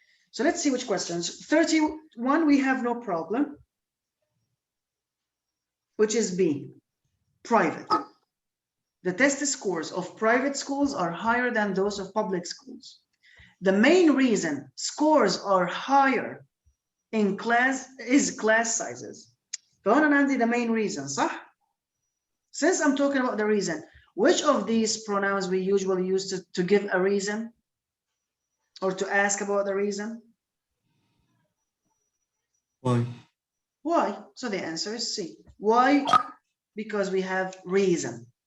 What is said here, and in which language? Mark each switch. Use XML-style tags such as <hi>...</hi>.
<en>So let's see which questions. 31, we have no problem, which is B, private. The test scores of private schools are higher than those of public schools. The main reason scores are higher in class is class sizes.</en> <ar>فهنا أنا عندي</ar> <en>the main reason,</en> <ar>صح?</ar> <en>Since I'm talking about the reason, which of these pronouns we usually use to give a reason or to ask about the reason? Why? Why? So the answer is C. Why? Because we have reason.</en>